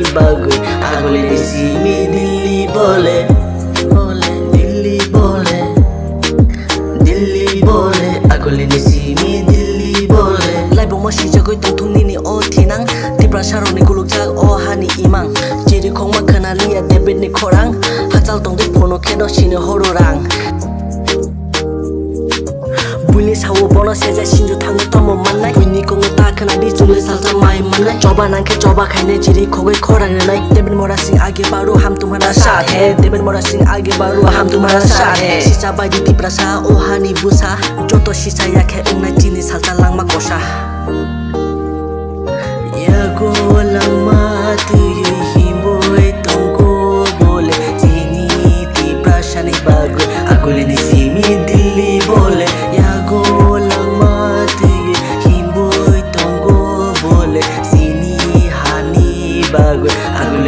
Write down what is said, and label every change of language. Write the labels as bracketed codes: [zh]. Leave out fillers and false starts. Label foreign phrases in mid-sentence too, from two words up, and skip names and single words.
[trp] bagoi agole ni simi Delhi bole Delhi bole Delhi bole agole ni simi Delhi bole lai bo ma shi jagoi tong thung ni o thinang Tiprasa ro ni kuluk jag o hani imang jiri khong ma khana liya David ni khorang hachal tong de phono khedo sine hororang Buni sawo bono seja sinju thang tomo manai buni kong ta khana di chule salsa mai manai choba nang ke choba khaine jiri khogoi khorang nai David Murasing [hi] आगे बढ़ो हम तुम्हारा साथ है [trp] David Murasing [hi] आगे बढ़ो हम तुम्हारा साथ है [trp] sisa baji Tiprasa o hani busa joto sisa yakhe unna chini salsa langma kosa Yago Langma tuye himboi tongo bole Chini Tiprasa ni bagoi agole ni simi Delhi bole Yago Langma tuye himboi tongo bole Chini hani bagoi agole